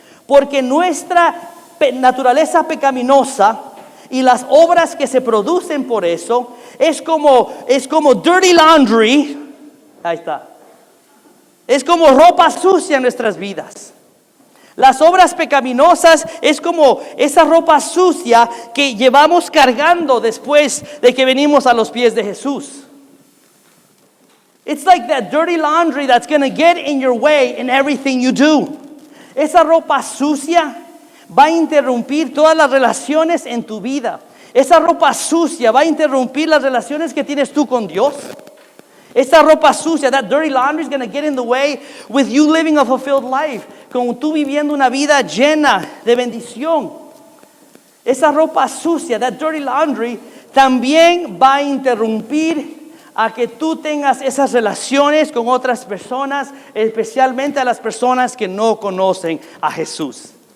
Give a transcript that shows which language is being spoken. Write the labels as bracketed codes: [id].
[es] Porque nuestra naturaleza pecaminosa y las obras que se producen por eso es como [en] dirty laundry. [es] Ahí está. Es como ropa sucia en nuestras vidas. Las obras pecaminosas es como esa ropa sucia que llevamos cargando después de que venimos a los pies de Jesús. [en] It's like that dirty laundry that's going to get in your way in everything you do. [es] Esa ropa sucia va a interrumpir todas las relaciones en tu vida. Esa ropa sucia va a interrumpir las relaciones que tienes tú con Dios. Esa ropa sucia, [en] that dirty laundry is going to get in the way with you living a fulfilled life. [es] Con tú viviendo una vida llena de bendición. Esa ropa sucia, [en] that dirty laundry, [es] también va a interrumpir a que tú tengas esas relaciones con otras personas, especialmente a las personas que no conocen a Jesús.